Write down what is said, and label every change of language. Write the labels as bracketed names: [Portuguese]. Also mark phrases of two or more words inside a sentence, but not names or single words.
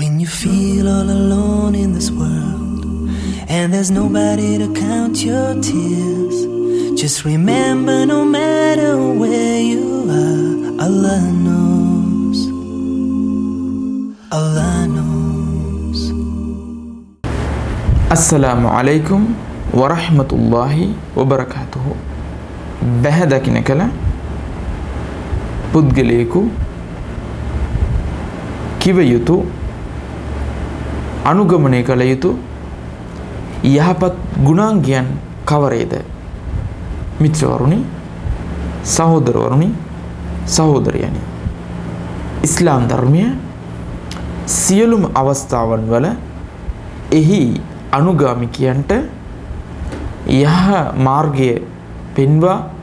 [English] you feel all alone in this world and there's nobody to count your tears, just remember no matter where you are, Allah knows. Allah knows. [Arabic] السلام عليكم ورحمة الله وبركاته. [Sinhala] බැහැදකින කල පුද්ගලයෙකු කිව යුතු අනුගමනය කළ යුතු යහපත් ගුණාංගයන් කවරේද? මිත්‍රවරුනි, සහෝදරවරුනි, සහෝදරයනි, ඉස්ලාම් ධර්මය සියලුම අවස්ථාවන් වල එහි අනුගාමිකයන්ට යහ මාර්ගය පෙන්වා